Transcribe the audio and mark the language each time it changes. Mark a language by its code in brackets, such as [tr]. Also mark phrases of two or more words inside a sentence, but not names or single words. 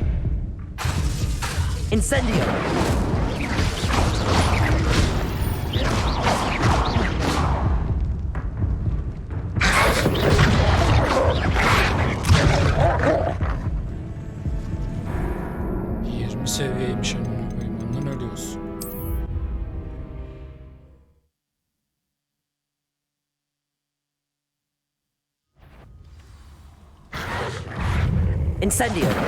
[la] Incendio. [tr] Seviyeymiş amına koyayım. Ondan ölüyoruz. [la] Incendio.